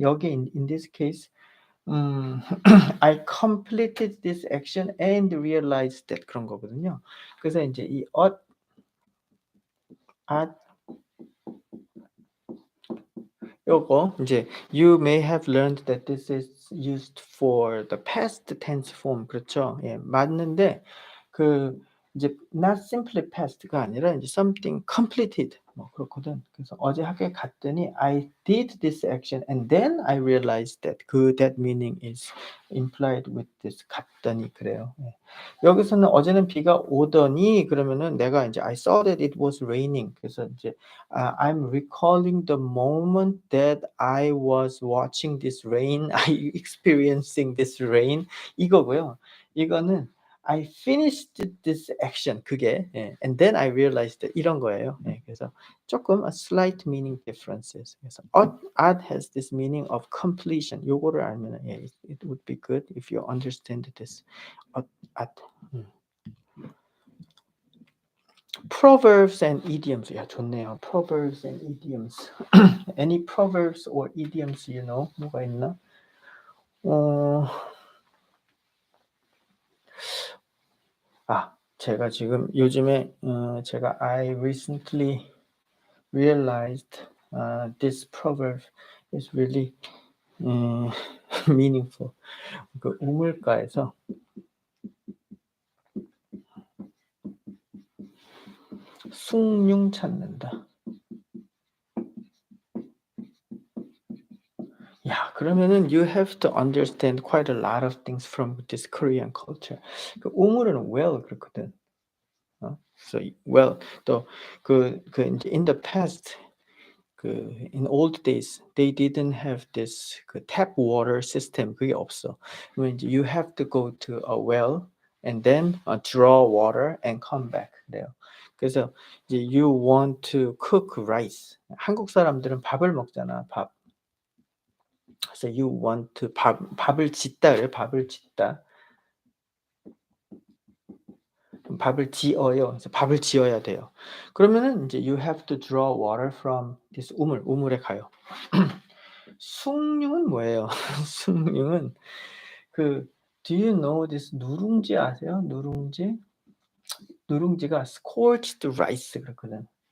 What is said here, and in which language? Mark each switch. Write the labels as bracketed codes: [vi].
[en] 여기 in this case I completed this action and realized that [ko] 그런 거거든요. 그래서 이제 이 요거 이제 [en] you may have learned that this is used for the past tense form. [ko] 그렇죠? 예, 맞는데 그 이제 [en] not simply past [ko] 가 아니라 이제 [en] something completed [ko] 뭐 그렇거든. 그래서 어제 학교에 갔더니 [en] I did this action and then I realized that that meaning is implied with this [ko] 갔더니 그래요. 예. 여기서는 어제는 비가 오더니 그러면은 내가 인제 [en] I saw that it was raining. [ko] 그래서 인제 [en] I'm recalling the moment that I was watching this rain. I experiencing this rain [ko] 이거고요. 이거는 [en] I finished this action 그게 예. And then I realized that [ko] 이런 거예요. 예. 그래서 조금 [en] slight meaning differences. 그래서 ought has this meaning of completion. [ko] 요거를 알면은 예, [en] it would be good if you understand this. ought. 음. Proverbs and idioms. 야, 좋네요. Proverbs and idioms. Any proverbs or idioms you know? [ko] 뭐가 있나? 어, 제가 지금 요즘에 제가 [en] I recently realized this proverb is really meaningful. [ko] 그 우물가에서 숭늉 찾는다. 야, 그러면은 [en] you have to understand quite a lot of things from this Korean culture. [ko] 그 우물은 well 그렇거든. [en] So well 또그 이제 in the past 그 in old days they didn't have this 그 tap water system [ko] 그게 없어. 그러면 이제 [en] you have to go to a well and then draw water and come back 그래요. [ko] 그래서 이제 [en] you want to cook rice. [ko] 한국 사람들은 밥을 먹잖아. 밥. 그래서 [en] you want to [ko] 밥을 짓다 그래요. 밥을 짓다. 밥을 지어요. 그래서 밥을 지어야 돼요. 그러면은 이제 [en] you have to draw water from this [ko] 우물에 가요. 숭늉은 뭐예요? 숭늉은 그 [en] do you know this [ko] 누룽지 아세요? 누룽지? 누룽지가 scorched rice 그렇거든.